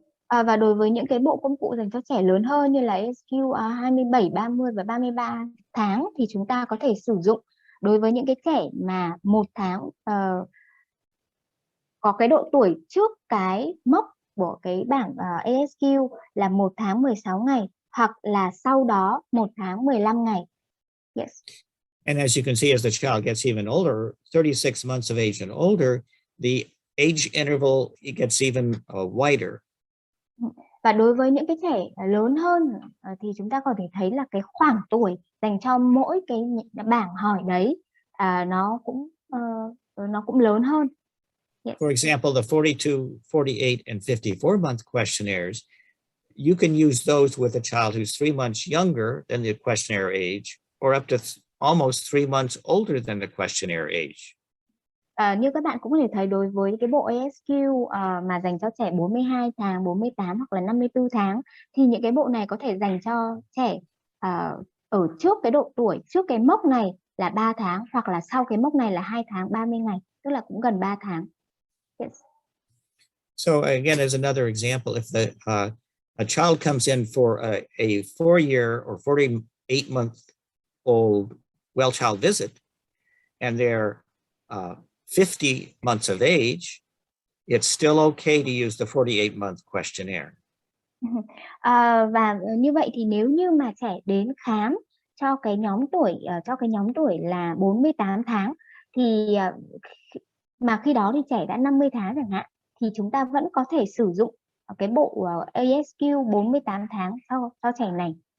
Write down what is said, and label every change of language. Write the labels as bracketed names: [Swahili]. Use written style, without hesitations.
[Vietnamese] Và đối với những cái bộ công cụ dành cho trẻ lớn hơn như là ASQ 27, 30 và 33 tháng thì chúng ta có thể sử dụng đối với những cái trẻ mà 1 tháng có cái độ tuổi trước cái mốc của cái bảng ASQ là 1 tháng 16 ngày hoặc là sau đó 1 tháng 15 ngày. [English] Yes. And as you can see, as the child gets even older, 36 months of age and older, the age interval it gets even wider. [Vietnamese] Và đối với những cái trẻ lớn hơn thì chúng ta có thể thấy là cái khoảng tuổi dành cho mỗi cái bảng hỏi đấy nó cũng lớn hơn. [English] Yes. For example, the 42, 48, and 54-month questionnaires, you can use those with a child who's 3 months younger than the questionnaire age or up to almost 3 months older than the questionnaire age. [Vietnamese] Như các bạn cũng có thể thấy đối với cái bộ ASQ mà dành cho trẻ 42 tháng, 48 hoặc là 54 tháng thì những cái bộ này có thể dành cho trẻ ở trước cái độ tuổi, trước cái mốc này là 3 tháng hoặc là sau cái mốc này là 2 tháng 30 ngày, tức là cũng gần 3 tháng. [English] Yes. So again, as another example, if a child comes in for a 4-year or 48-month-old well child visit, and they're 50 months of age, it's still okay to use the 48-month questionnaire. [Vietnamese] Và như vậy thì nếu như mà trẻ đến khám cho cái nhóm tuổi là 48 tháng thì mà khi đó thì trẻ đã 50 tháng chẳng hạn thì chúng ta vẫn có thể sử dụng cái bộ ASQ 48 tháng cho trẻ này.